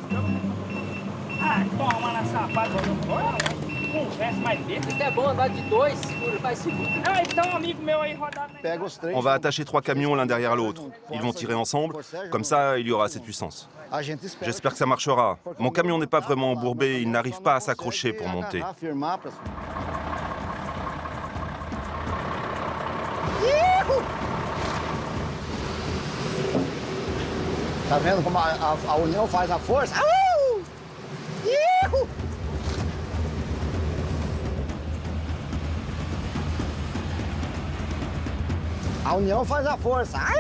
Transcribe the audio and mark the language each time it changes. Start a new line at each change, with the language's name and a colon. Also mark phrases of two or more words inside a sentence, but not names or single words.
French: On va attacher 3 camions l'un derrière l'autre. Ils vont tirer ensemble, comme ça il y aura assez de puissance. J'espère que ça marchera. Mon camion n'est pas vraiment embourbé, il n'arrive pas à s'accrocher pour monter.
Portuguese: Tá vendo como a união faz a força? A união faz a força.